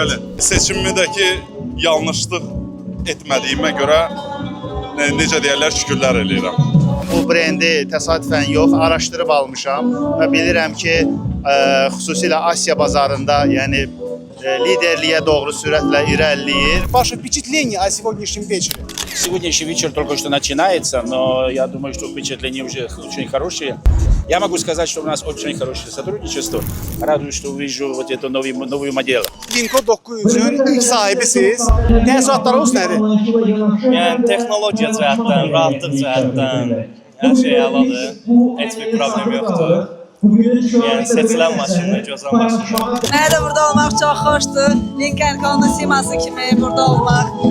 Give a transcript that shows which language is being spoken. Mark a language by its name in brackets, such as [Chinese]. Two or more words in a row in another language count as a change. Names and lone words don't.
[Azerbaijani] Bəli, seçimimdəki yanlışlıq etmədiyimə görə necə deyərlər, şükürlər eləyirəm. Bu brendi təsadüfən yox, araşdırıb almışam və bilirəm ki, xüsusilə Asiya bazarında, yəni liderliyə doğru sürətlə irəliləyir. [Russian] Ваше впечатление о сегодняшнем вечере? Сегодняшний вечер только что начинается, но я думаю, что впечатления уже очень хорошие. Я могу сказать, что у нас очень хорошее сотрудничество. Радуюсь, что увижу вот эту новую модель. [Azerbaijani] Lincoln Co 900-ün ilk sahibisiz. Təəssüratlarınız nədir? Yəni texnologiya cəhətdən, rahatlıq cəhətdən hər şey əladır. Heç bir problem yoxdur. Yəni seçilən maşındır, gözəl maşındır. Mənə də burada olmaq çox xoşdur. Lincoln Co-nun siması kimi burada olmaq.